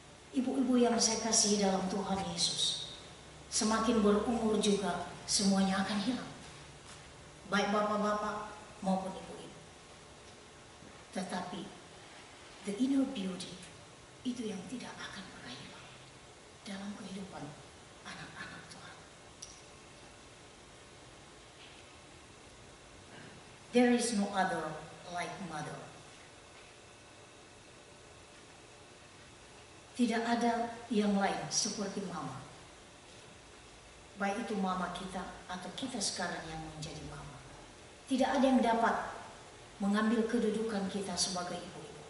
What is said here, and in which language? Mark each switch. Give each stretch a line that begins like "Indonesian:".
Indonesian: Ibu-ibu yang saya kasihi dalam Tuhan Yesus, semakin berumur juga semuanya akan hilang, baik bapak-bapak maupun ibu-ibu. Tetapi
English: the inner beauty
Indonesian: itu yang tidak akan pernah hilang dalam kehidupan anak-anak Tuhan.
English: There is no other like mother.
Indonesian: Tidak ada yang lain seperti mama. Baik itu mama kita atau kita sekarang yang menjadi mama. Tidak ada yang dapat mengambil kedudukan kita sebagai ibu.